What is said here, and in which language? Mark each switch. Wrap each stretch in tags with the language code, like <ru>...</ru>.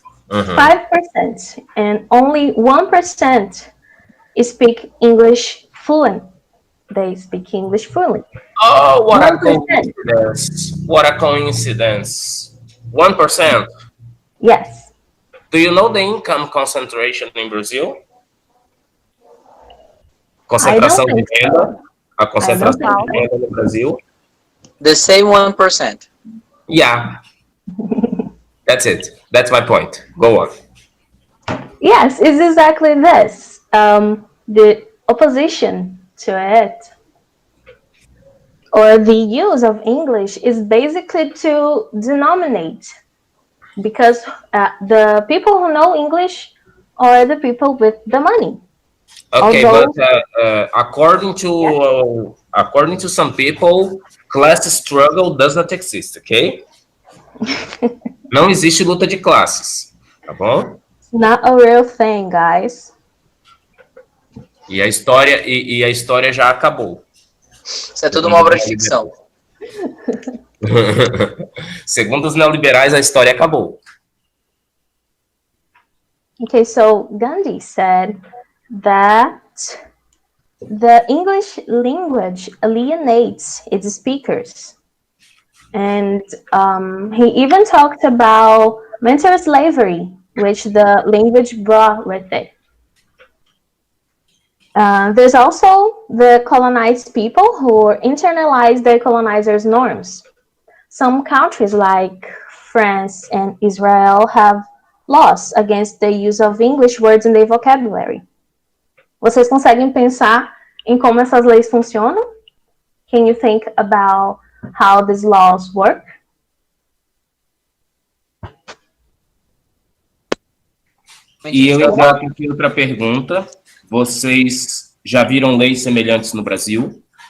<en>5%, and only 1% speak English fluent. They speak English fluently. Oh, what 1%. a coincidence. What a coincidence. 1%. Yes. Do you know the income concentration in Brazil?</en> <pt>Concentração de renda. A concentração de renda no Brasil.</pt> <en>The same 1%. Yeah. That's it. That's my point. Go on. Yes, it's exactly this. The opposition to it, or the use of English, is basically to denominate, because the people who know English are the people with the money. Okay, but according to some people, class struggle does not exist, okay?</en> <pt>Não existe luta de classes, tá bom?</pt> <en>It's not a real thing, guys.</en> <pt>E a história já acabou. Isso é tudo uma obra de ficção. Segundo os neoliberais, a história acabou.</pt> <en>Okay, so Gandhi said that the English language alienates its speakers. And he even talked about mental slavery, which the language brought with it. There's also the colonized people who internalize their colonizers' norms. Some countries like France and Israel have laws against the use of English words in their vocabulary.</en> <pt>Vocês conseguem pensar em como essas leis funcionam?</pt> <en>Can you think about how these laws work?</en> <pt>E eu engato aqui outra pergunta. Vocês já viram leis semelhantes no Brasil?</pt>